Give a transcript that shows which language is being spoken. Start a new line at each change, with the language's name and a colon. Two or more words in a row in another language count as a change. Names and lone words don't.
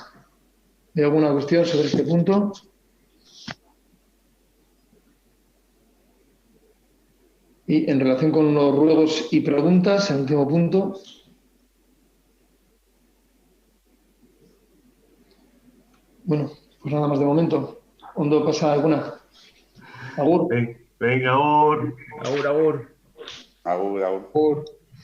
Spanish: ¿Hay alguna cuestión sobre este punto? Y en relación con los ruegos y preguntas, el último punto. Bueno, pues nada más de momento.
Basque: ¿Ondo pasa
Spanish: alguna? Agur. Venga, agur.
Basque: Agur, agur. Agur, agur. Agur.